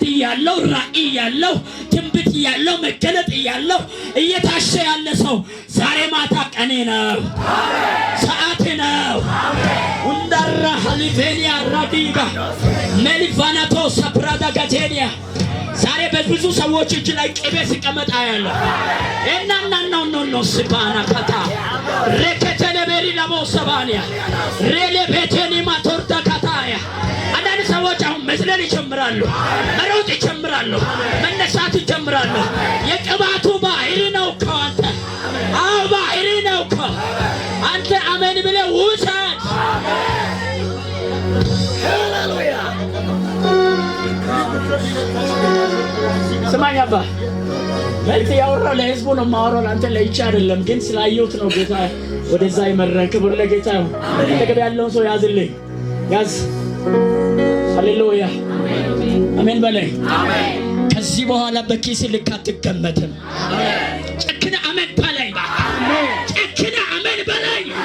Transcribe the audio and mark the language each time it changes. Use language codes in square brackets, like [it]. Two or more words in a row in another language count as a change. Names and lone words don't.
[am] ያለው ራእይ ያለው ትንቢት ያለው መገለጥ ያለው እየታሸ ያለ ሰው ዛሬ ማታ ቀኔ ነው ሰዓቴ ነው ወንዳራ ሀሊቬኒያ ራዲጋ መልቫናቶ ሰፕራዳ ጋቴኒያ ዛሬ በብዙ ሰዎች እጅ ላይ ቅቤ ሲቀመጥ ያለው እናናናው ነው no sibana kata reketele beri labo sabania rele beteni matorta kataya አንዳንድ ሰዎች አሁን መስለን ይጀምራሉ መሮጥ ይጀምራሉ መነሳት ይጀምራሉ የቅባቱ ባህሪ ነው እኮ አንተ አዎ ባህሪ ነው እኮ አንተ አሜን ብለህ ውሰድ ሃሌሉያ ስማኝ አባ መልክ ያወራው ለህዝቡ ነው ማወራው አንተ ለይቻ አይደለም ግን ስላየሁት ነው ጌታ ወደዛ ይመረን ክብር ለጌታ ነው ተገበ ያለውን ሰው ያዝልኝ ያዝ ሃሌሉያ አሜን በለኝ አሜን ከዚህ በኋላ በኪስ ልክ አትገመትም አሜን ጨክነ አሜን በለኝ አሜን ጨክነ አሜን በለኝ